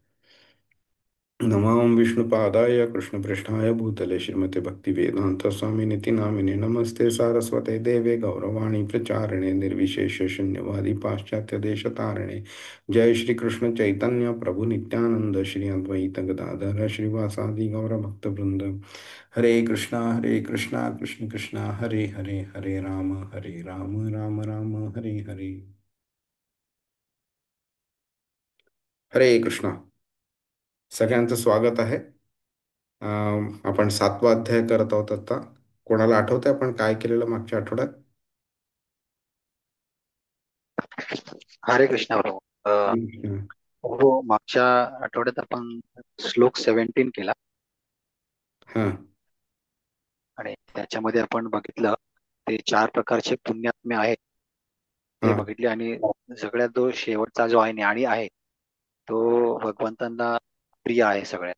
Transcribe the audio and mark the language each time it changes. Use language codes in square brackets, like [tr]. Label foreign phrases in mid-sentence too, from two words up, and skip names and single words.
[sa] नमां विष्णुपादाय कृष्णपृष्ठाय भूतले श्रीमते भक्तिवेदांत स्वामिनिति नामिने नमस्ते सारस्वते देवे गौरवाणी प्रचारिणे निर्विशेष शून्यवादी पाश्चात्य देशतारिणे। जय श्री कृष्ण चैतन्य प्रभु नित्यानंद श्री अद्वैत गदाधर श्रीवासादि गौर भक्तवृंद। हरे कृष्णा कृष्ण कृष्ण हरे हरे, हरे राम राम राम हरे हरे। [mr] हरे कृष्णा, सगळ्यांचं स्वागत आहे। आपण 7वा अध्याय करत आहोत आता. कोणाला आठवतंय आपण काय केलेलं मागच्या आठवड्यात? हरे कृष्णा प्रभू. हम्म. हो, मागच्या आठवड्यात आपण श्लोक 17 केला हा आणि त्याच्यामध्ये आपण बघितलं ते 4 प्रकारचे पुण्यात्मे आहेत ते हा बघितले आणि सगळ्यात जो शेवटचा जो आहे ज्ञानी आहे तो भगवंतांना प्रिय आहे सगळ्यात.